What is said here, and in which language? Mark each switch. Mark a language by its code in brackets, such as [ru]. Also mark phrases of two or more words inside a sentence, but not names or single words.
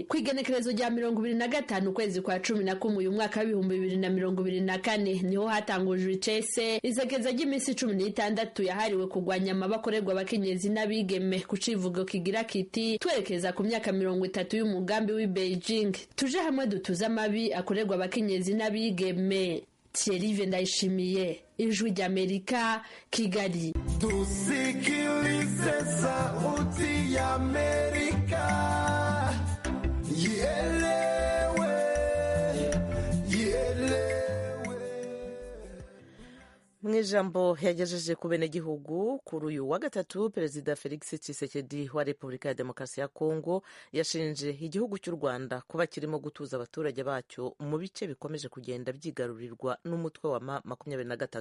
[rn] Kwigenekerezo rya 25 ukwezi kwa 11 uyu mwaka wa 2024 niho hatangujwe icese izageza ry'iminsi 16 yahariwe kurwanya amabi akorerwa abakenyezi n'abigeme, ku civugo kigira kiti twerekeza ku myaka 30 y'umugambi w'i Beijing, tuje hamwe dutuza amabi akorerwa abakenyezi n'abigeme. Thierry Ndayishimiye, Ijwi ry'Amerika, Kigali. [sw] Tusikilize sauti ya Amerika, ielewe, ielewe. [rn] Mu ijambo yagejeje ku benegihugu kuri uyu wa gatatu, Perezida Felix Tshisekedi wa Repubulika ya Demokarasi ya Kongo yashinje igihugu cy'u Rwanda kuba kirimo gutuza abaturage bacyo mu bice bikomeje kugenda byigarurirwa n'umutwe wa M23.